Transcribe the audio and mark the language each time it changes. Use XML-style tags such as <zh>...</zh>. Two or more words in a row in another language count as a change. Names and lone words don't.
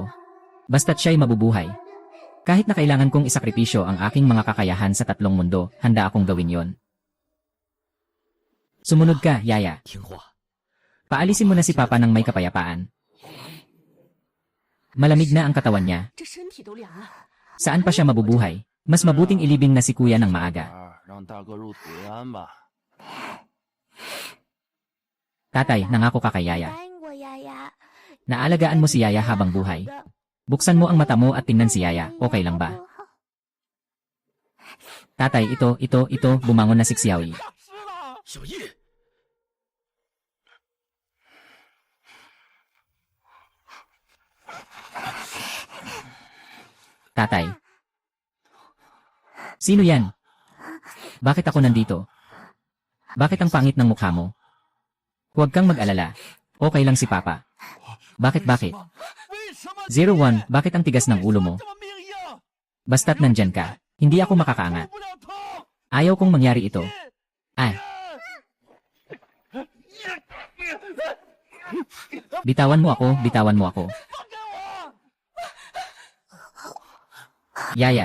<tl>Basta't siya'y mabubuhay. Kahit na kailangan kong isakripisyo ang aking mga kakayahan sa tatlong mundo, handa akong gawin yon. Sumunod ka, Yaya.</tl> <zh>听话，</zh> <tl>Paalisin mo na si Papa ng may kapayapaan. Malamig na ang katawan niya.</tl> <zh>这身体都凉了。</zh> <tl>Saan pa siya mabubuhay? Mas mabuting ilibing na si Kuya ng maaga.</tl> <zh>让大哥入土为安吧。</zh> <tl>Tatay, nangako ka kay</tl> <zh>答</zh> <tl>Yaya.</tl> <zh>应过丫丫。</zh> <tl>Naalagaan mo si Yaya habang buhay. Buksan mo ang mata mo at tingnan si Yaya, okay lang ba? Tatay, ito, bumangon na si Xiaoyi.</tl> <zh>小易，</zh> <tl>Tatay. Sino yan? Bakit ako nandito? Bakit ang pangit ng mukha mo? Huwag kang mag-alala. Okay lang si Papa. Bakit?</tl> <zh>为什么</zh> <tl>01, bakit ang tigas ng ulo mo?</tl> <zh>这么命硬？</zh> <tl>Basta't nandyan ka, hindi ako makakaangat.</tl> <zh>不了痛！</zh> <tl>Ayaw kong mangyari ito. Bitawan mo ako.</tl> <zh>放开我！</zh> <tl>Yaya.</tl>